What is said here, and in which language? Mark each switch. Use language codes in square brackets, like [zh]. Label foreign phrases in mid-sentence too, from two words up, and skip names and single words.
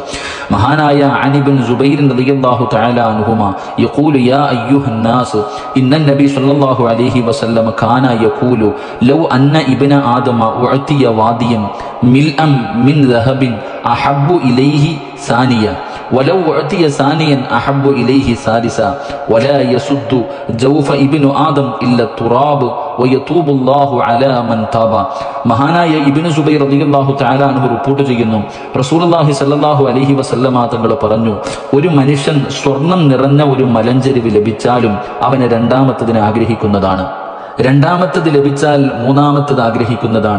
[ar] മഹാനായ عن ابن الزبير رضي الله تعالى عنهما يقول يا أيها الناس إن النبي صلى الله عليه وسلم كان يقول لو أن ابن آدم أعطي واديا ملئا من ذهب أحب إليه ثانيا ولو أعطي ثانيا أحب إليه ثالثا ولا يسد جوف ابن آدم إلا التراب ويتوب الله على من تاب. [ml] മഹാനായ ഇബ്നു സുബൈർ [ar] رضي الله تعالى عنه [ml] റിപ്പോർട്ട് ചെയ്യുന്നു, [ar] رسول الله صلى الله عليه وسلم [ml] തങ്ങൾ പറഞ്ഞു, ഒരു മനുഷ്യൻ സ്വർണം നിറഞ്ഞ ഒരു മലഞ്ചെരിവ് ലഭിച്ചാലും അവന് രണ്ടാമത്തതിനെ ആഗ്രഹിക്കുന്നതാണ്. രണ്ടാമത്തത് ലഭിച്ചാൽ മൂന്നാമത്തത് ആഗ്രഹിക്കുന്നതാണ്.